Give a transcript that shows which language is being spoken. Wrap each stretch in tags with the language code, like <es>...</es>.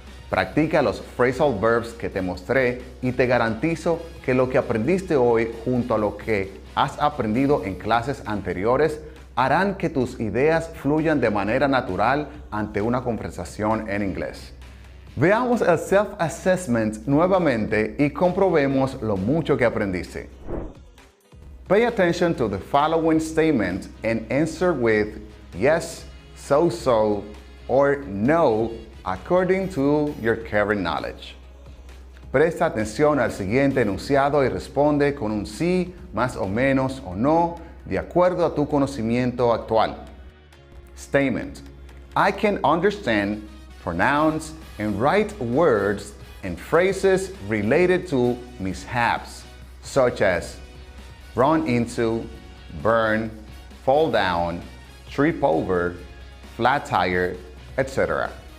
<es>Practica los phrasal verbs que te mostré y te garantizo que lo que aprendiste hoy junto a lo que has aprendido en clases anteriores harán que tus ideas fluyan de manera natural ante una conversación en inglés. Veamos el self-assessment nuevamente y comprobemos lo mucho que aprendiste.</es> <en>Pay attention to the following statement and answer with yes, so, or no according to your current knowledge.</en> <es>Presta atención al siguiente enunciado y responde con un sí, más o menos o no, de acuerdo a tu conocimiento actual.</es> <en>Statement: I can understand, pronounce, and write words and phrases related to mishaps, such as run into, burn, fall down, trip over, flat tire, etc.</en>